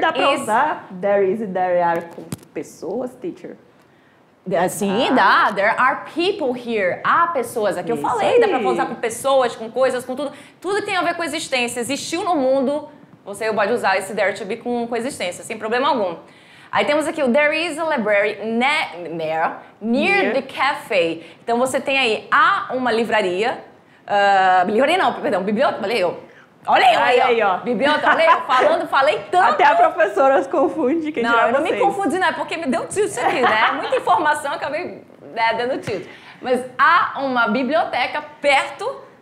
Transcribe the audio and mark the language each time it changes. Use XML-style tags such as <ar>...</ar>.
<pt>Dá pra usar there is e there are com pessoas, teacher? Sim, dá.</pt> <en>There are people here.</en> <pt>Há pessoas. Aqui eu falei, dá pra usar com pessoas, com coisas, com tudo. Tudo que tem a ver com existência. Existiu no mundo... Você pode usar esse there to be com existência, sem problema algum. Aí temos aqui o</pt> <en>there is a library near the cafe.</en> <pt>Então você tem aí, há uma livraria. Livraria não, perdão, biblioteca. Olha eu. Olha aí, ó. Biblioteca, olha eu. Falei tanto. Até a professora se confunde. Quem não, eu não me confundi, não. É porque me deu tilt isso aqui, né? Muita informação, acabei dando tilt. Mas há uma biblioteca perto...</pt>